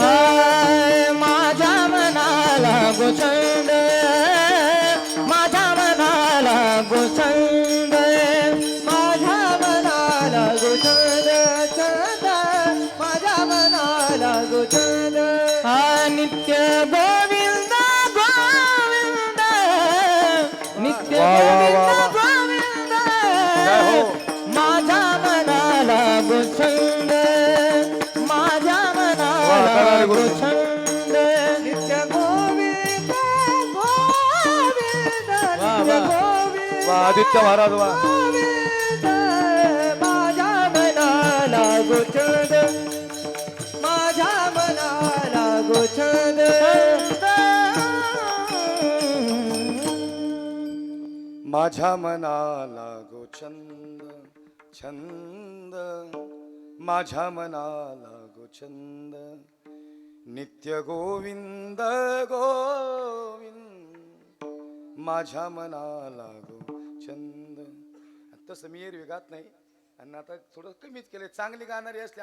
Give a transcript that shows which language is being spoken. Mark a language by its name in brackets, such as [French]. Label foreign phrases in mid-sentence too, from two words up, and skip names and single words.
[Marathi] माझ्या मनाला गो छंद माझ्या मनाला गो छंद माझ्या मनाला गो छंद छंद माझ्या मनाला गो छंद नित्य गोविंद गोविंद नित्य वा, वा, वा, वा. गोविंद जय हो. माझ्या मनाला गो छंद माझ्या वा, मनाला [English] very [Marathi] गो [English] good. [Marathi] छंद नित्य गोविंद गोविंद वा, नित्य वा. गोविंद वा आदित्य महाराज वा गोविंद माझ्या मनाला गो छंद माझ्या मनाला गो छंद माझ्या मनाला गो छंद छंद माझ्या मनाला गो छंद नित्य गोविंद गोविंद माझ्या मनाला गो छंद तसं मी एरवी गात नाही आणि आता थोडं कमीच केलं चांगली गाणारी असले